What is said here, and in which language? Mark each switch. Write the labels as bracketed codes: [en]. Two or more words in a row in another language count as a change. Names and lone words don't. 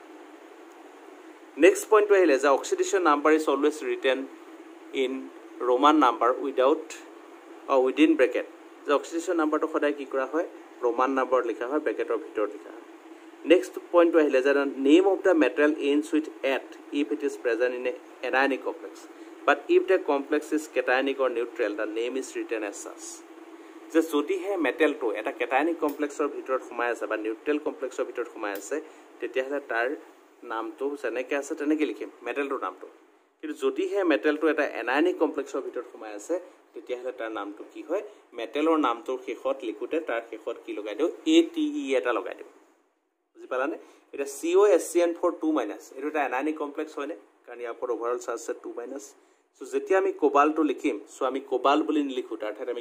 [en] next point [as] আহিলে যে [en] oxidation number is always written in Roman number without or within bracket the oxidation number to [as] সদায় কি কৰা হয় [en] Roman number [as] লিখা হয় ব্র্যাকেটৰ ভিতৰত লিখা হয় [en] next point to [as] আহিলে যে [en] name of the metal ends with at if it is present in an anionic complex but if the complex is cationic or neutral the name is written as such [as] যে যদি হে মেটেল to এটা [en] cationic complexৰ [as] ভিতৰত সোমাই আছে বা [en] neutral complexৰ [as] ভিতৰত সোমাই আছে তেতিয়া হলে তাৰ নামটো যেনেকৈ আছে তেনেকৈ লিখিম মেটেলৰ নামটো কিন্তু যদি হে মেটেলটো এটা [en] anionic complexৰ [as] ভিতৰত সোমাই আছে তেতিয়া হলে তাৰ নামটো কি হয় মেটেলৰ নামটোৰ শেষত লিখোতে তাৰ শেষত কি লগাই দিও ATE এটা লগাই দিও বুজি পালানে এটা COSCN4 2- এটো এটা এনায়নিক কমপ্লেক্স হয়নে কাৰণ ইয়াৰ ওপৰত [en] overall charge [as] আছে 2- সো যেতিয়া আমি কোবাল্টটো লিখিম সো আমি কোবাল বুলি নিলিখো তাৰ ঠাইত আমি